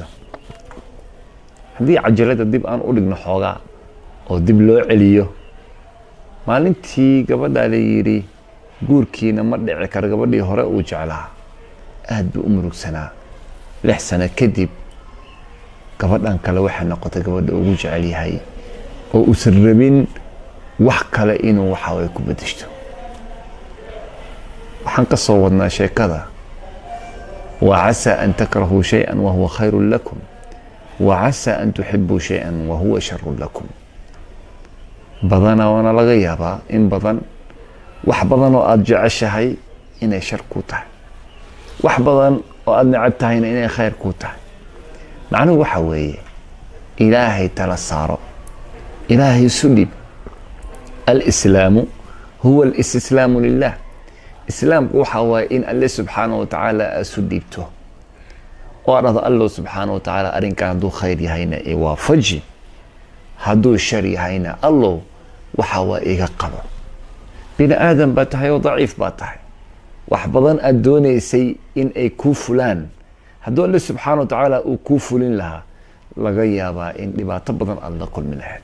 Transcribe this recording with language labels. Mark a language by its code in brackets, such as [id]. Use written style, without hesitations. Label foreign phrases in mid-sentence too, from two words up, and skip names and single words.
[so] haddii cajalada dib aan u dhigno xoogaa oo dib loo celiyo, maalintii gabadha la yiri guurkiina ma dhici karo, gabadhii hore uu jeclaa aad buu u murugsanaa. 6 sano kadib gabadhan kale waxay noqotay gabadha ugu jecel yahay oo uusan rabin wax kale inuu waxa way ku bedeshto. waxaan ka soo wadnaa sheekada [ar] وعسى أن تكرهوا شيئا وهو خير لكم وعسى أن تحبوا شيئا وهو شر لكم. بدنا وانا [so] laga yaabaa in badan wax badan oo aad jeceshahay inay shar ku tahay, wax badan oo aad neceb tahayna inay khayr ku tahay. macnuhu waxa weeye ilaahay tala saaro, ilaahay sudib. [ar] الإسلام هو الاستسلام لله. [so] إسلام waxa waaye in [ar] الله سبحانه وتعالى [so] sudibto oo arada [ar] الله سبحانه وتعالى [so] arrinkan hadduu khayr yahayna ee waafaji, hadduu shar yahayna Allah waxa waa iga qabo. bini aadam baa tahay oo daciif baa tahay, wax badan aad doonaysay in ay ku fulaan hadduu [ar] الله سبحانه وتعالى [so] uu ku fulin lahaa laga yaabaa in dhibaato badan aad la kulmi lahayd.